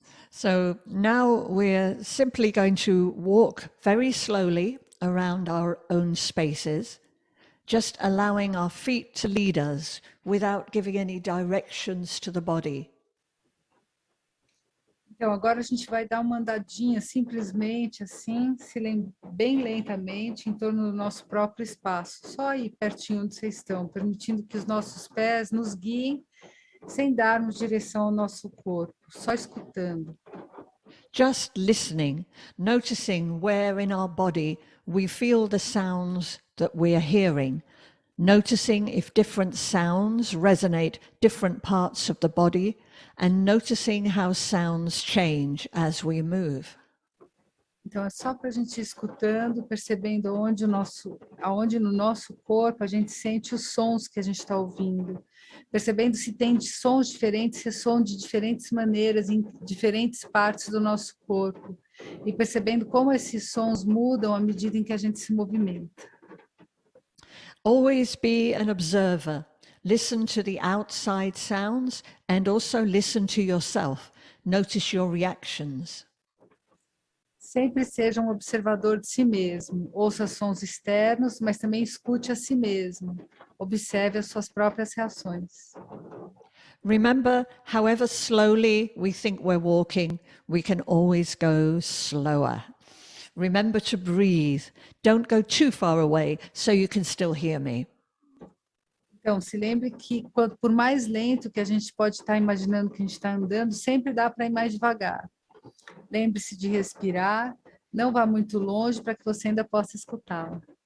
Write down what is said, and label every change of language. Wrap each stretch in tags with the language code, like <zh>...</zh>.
<en>So now we're simply going to walk very slowly around our own spaces, just allowing our feet to lead us without giving any directions to the body.</en> <pt>Então, agora a gente vai dar uma andadinha simplesmente assim, bem lentamente, em torno do nosso próprio espaço, só aí pertinho onde vocês estão, permitindo que os nossos pés nos guiem, sem darmos direção ao nosso corpo, só escutando.</pt> <en>Just listening, noticing where in our body we feel the sounds that we are hearing, noticing if different sounds resonate different parts of the body, and noticing how sounds change as we move.</en> <pt>Então, é só para a gente ir escutando, percebendo aonde no nosso corpo a gente sente os sons que a gente está ouvindo, percebendo se tem sons diferentes, se soam de diferentes maneiras em diferentes partes do nosso corpo, e percebendo como esses sons mudam à medida em que a gente se movimenta.</pt> <en>Always be an observer. Listen to the outside sounds and also listen to yourself. Notice your reactions.</en> <pt>Sempre seja um observador de si mesmo. Ouça sons externos, mas também escute a si mesmo. Observe as suas próprias reações.</pt> <en>Remember, however slowly we think we're walking, we can always go slower. Remember to breathe. Don't go too far away so you can still hear me.</en> <pt>Então, se lembre que por mais lento que a gente pode estar imaginando que a gente está andando, sempre dá para ir mais devagar. Lembre-se de respirar, não vá muito longe para que você ainda possa escutá-la.</pt>